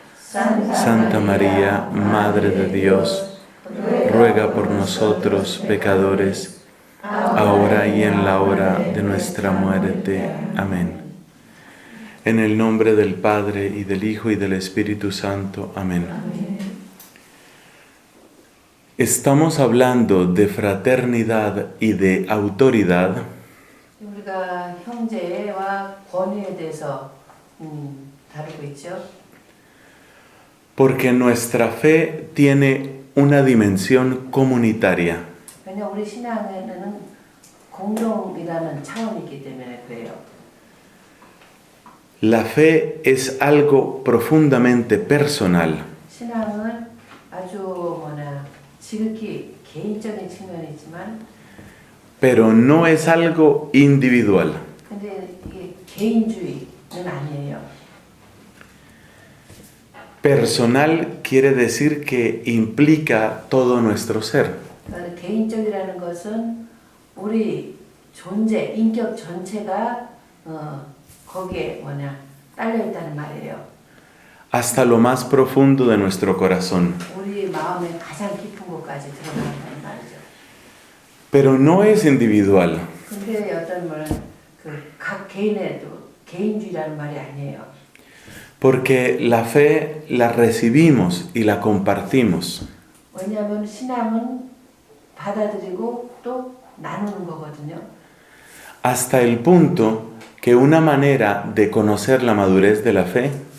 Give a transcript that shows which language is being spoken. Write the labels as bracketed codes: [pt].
[es] Santa María, Madre de Dios, ruega por nosotros pecadores, ahora y en la hora de nuestra muerte. Amén. En el nombre del Padre, y del Hijo, y del Espíritu Santo. Amén. Estamos hablando de fraternidad y de autoridad [ko] 우리가 형제와 권위에 대해서 다루고 있죠. [es] porque nuestra fe tiene una dimensión comunitaria. [ko] 왜냐 우리 신앙에는 공동이라는 차원이 있기 때문에 그래요. [es] La fe es algo profundamente personal. [ko] 신앙은 아주 지극히 개인적인 측면이 있지만 [es] Pero no es algo individual. [ko] 근데 이게 개인주의는 아니에요. [es] Personal quiere decir que implica todo nuestro ser. [ko] 개인적이라는 것은 우리 존재, 인격 전체가 거기에 딸려 있다는 말이에요. [es] Hasta lo más profundo de nuestro corazón. [ko] 우리 마음의 가장 깊은 곳까지 들어간다는 말이죠. [es] Pero no es individual. [ko] 근데 어떤 말은 각 개인에도 개인주의라는 말이 아니에요. [es] Porque la fe la recibimos y la compartimos. [ko] 왜냐하면 신앙은 받아들이고 또 나누는 거거든요. [es] Hasta el punto que una manera de conocer la madurez de la fe